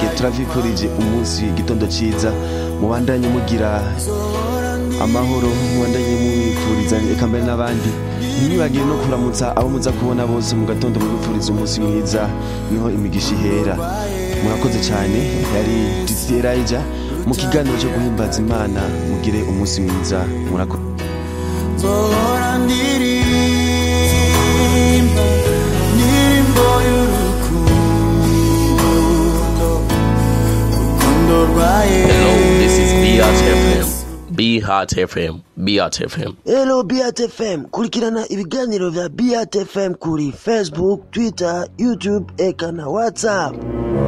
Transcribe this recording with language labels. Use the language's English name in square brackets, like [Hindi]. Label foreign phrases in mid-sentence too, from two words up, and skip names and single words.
[Rundi] Turavipfurije umunsi gitondo ciza, mubandanye mugira amahoro, mubandanye mubipfuriza eka mbere n'abandi. Ntiwibagire no kuramutsa abo muza kubona bose mu gatondo mubipfuriza umunsi mwiza, niho imigisha ihera. Murakoze cyane, yari Elijah mu kiganiro cyo guhimbaza Imana. Mugire umunsi mwiza, murakoze. Zohora ndirimba ndirimbo y'urukundo, urukundo rwa Yesu. [English] Hello, this is BHT FM. BHT FM. BHT FM. [Rundi] Hello BHT FM, kurikirana ibiganiro vya BHT FM kuri Facebook, Twitter, YouTube eka na WhatsApp.